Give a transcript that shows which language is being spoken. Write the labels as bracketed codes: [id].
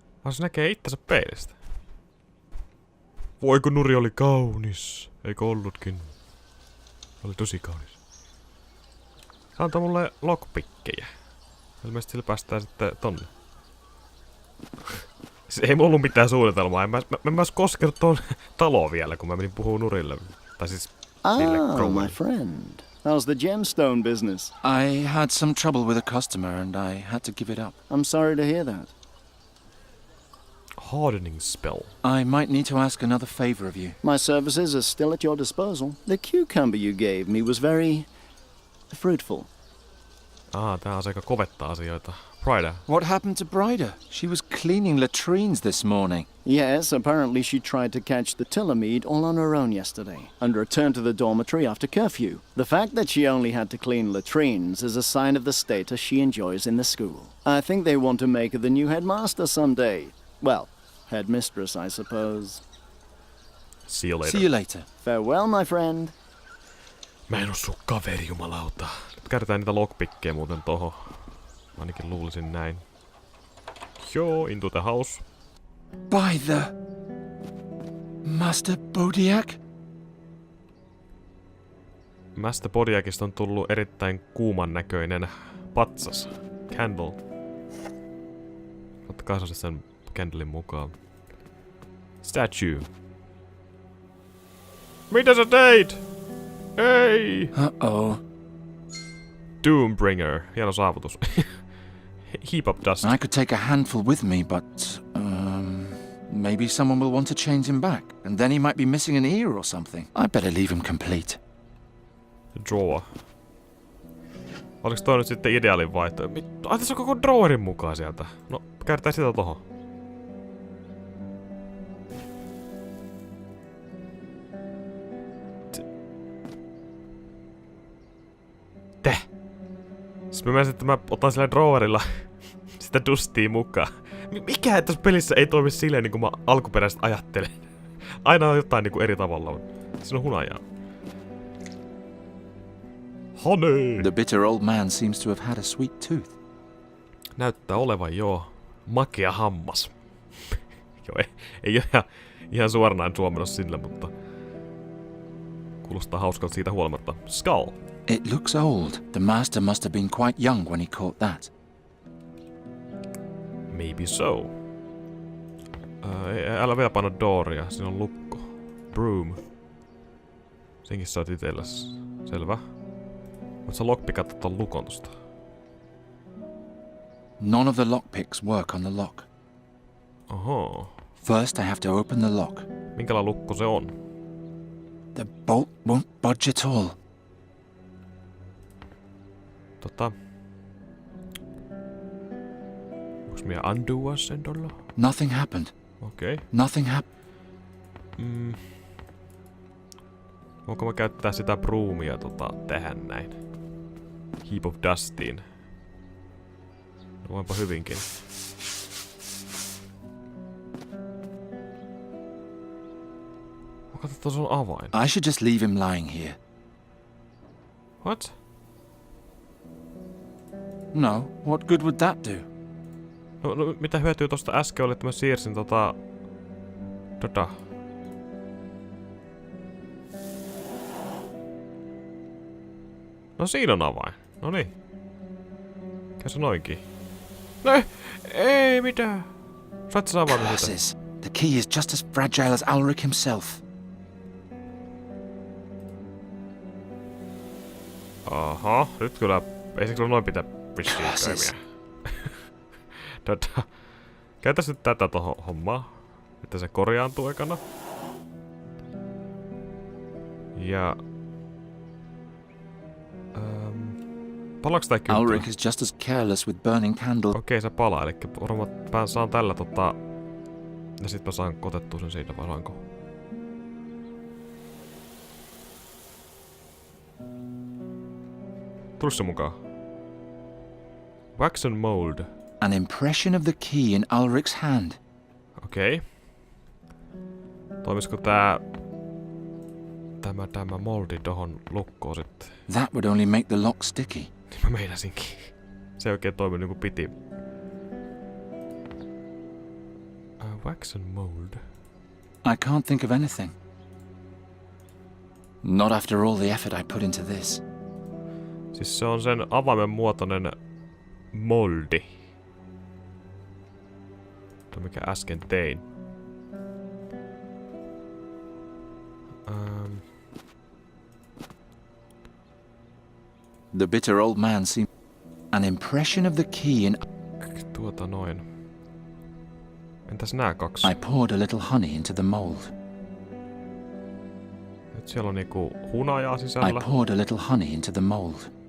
[fi] Se näkee itsensä peilistä. Voi kun nuri oli kaunis. Eikö ollutkin? Oli tosi kaunis. Se antaa mulle lockpickkejä. Ilmeisesti sillä päästään sitten tonne. Siis ei mulla ollut mitään suunnitelmaa. Mä en myös koskenut tuon taloon vielä, kun mä menin puhuu nurille. Tai siis niille crowille. [en] My friend. How's the gemstone business? I had some trouble with a customer and I had to give it up. I'm sorry to hear that. Hardening spell. I might need to ask another favor of you. My services are still at your disposal. The cucumber you gave me was very fruitful. [fi] Tää on aika kovettaa asioita. [en] Bryda. What happened to Bryda? She was cleaning latrines this morning. Yes, apparently she tried to catch the Tillamede all on her own yesterday, and returned to the dormitory after curfew. The fact that she only had to clean latrines is a sign of the status she enjoys in the school. I think they want to make her the new headmaster someday. Well, headmistress, I suppose. See you later. See you later. Farewell, my friend. [fi] Mä en oo sun kaveri, jumalauta. Nyt käytetään niitä lockpickkejä muuten tohon. Mä ainakin luulisin näin. [en] Joo, into the house. By the... Master Bodiak? [fi] Master Bodiakista on tullut erittäin kuuman näköinen patsas. Candle. Ottakaa se sen candlein mukaan. Statue. Mitä sä teit? Ei! [en] Uh-oh. Doombringer. [fi] Hieno saavutus. [en] Heap of dust. I could take a handful with me, but... maybe someone will want to change him back, and then he might be missing an ear or something. I better leave him complete. Drawer. [fi] Oliko toi nyt sitten ideaalin vaihtoehto? Ai tässä on koko drawerin mukaan sieltä. No, käytetään sitä tohon. Siis mä menisin, että mä otan sillä drawerilla sitä dustia mukaan. Mikä tässä pelissä ei toimi silleen niin kuin mä alkuperäisesti ajattelin? Aina on jotain niin kuin eri tavalla. Siinä on hunajaa. [en] Honey! The bitter old man seems to have had a sweet tooth. [fi] Näyttää olevan joo. Makea hammas. Joo, ei ole ihan suoranainen suomennos sillä, mutta kuulostaa hauskalta siitä huolimatta. [en] Skull. It looks old. The master must have been quite young when he caught that. Maybe so. [fi] Älä vielä panna dooria, siinä on lukko. Broom. Senkin saat itelläs. Selvä. Voit sä lockpickata ton lukon tosta? [en] None of the lockpicks work on the lock. [fi] Oho. [en] First I have to open the lock. [fi] Minkälainen lukko se on? [en] The bolt won't budge at all. [fi] Onks meidän undoa sen tuolla? [en] Nothing happened. [fi] Okei. [en] Nothing happened. [fi] Voinko mä käyttää sitä broomia tähän näin? Heap of dustiin. No voinpa hyvinkin. Mä katson, tuossa on avain. [en] I should just leave him lying here. What? No, what good would that do? [fi] No mitä hyötyä tosta äsken oli, että mä siirsin No siinä on avain. Noniin. Käy se noinkin. No ei mitään. Sait sä avata sitä? [en] Curses. The key is just as fragile as Ulrich himself. [fi] Aha, nyt kyllä. Ei se kyllä noin pitää vissiin toimia. Käytäs nyt tätä tohon hommaan. Että se korjaantuu ekana. Ja... Palaaks tää kynttilä? [en] Ulrich is just as careless with burning candles. [fi] Okei, se palaa. Elikkä varmaan mä saan tällä ja sit mä saan kotettua sen siitä, vai saanko? Tuli se mukaan. [en] Wax and mold. An impression of the key in Ulrich's hand. [fi] Okei. Toimisiko tämä moldi tohon lukkoon sitten? [en] That would only make the lock sticky. [fi] Niin mä meinasinkin. Se ei oikein toimi niinku piti. [en] Wax and mold. I can't think of anything. Not after all the effort I put into this. [fi] Siis se on sen avaimen muotoinen moldi. Tuo mikä äsken tein. [en] The bitter old man seemed... An impression of the key in... [fi] Noin. Entäs nää kaksi? [en] I poured a little honey into the mold. [fi] Nyt siellä on niinku hunajaa sisällä. [en] I poured a little honey into the mold.